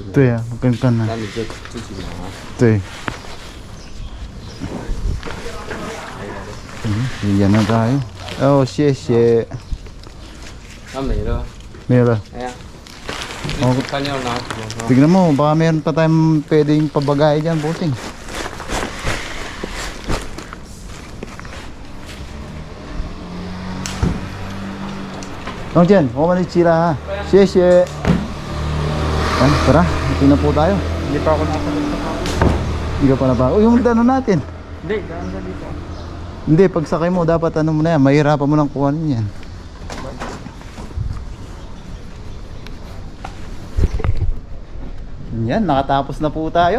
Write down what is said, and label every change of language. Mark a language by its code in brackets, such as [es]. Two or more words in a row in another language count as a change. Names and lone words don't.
[zh] 对啊，跟啊。那你就自己拿。对。 [tl] bigyan na tayo. [zh] Oh, 谢谢。那没了。没了。哎呀。 Oh, 看要拿什么？ [tl] tignan mo, baka meron pa tayong pwedeng pabagay dyan, buting. Dongjian, [zh] 我们一起啦，谢谢。 [tl] Yan, tara, ito na po tayo. Hindi pa ako nakasagot sa ako. Hindi ka pa na ba? O, yung dano natin. Hindi, daan ka dito. Hindi, pagsakay mo, dapat ano mo na yan, mahirapan mo lang kuhanin yan. Yan, nakatapos na po tayo.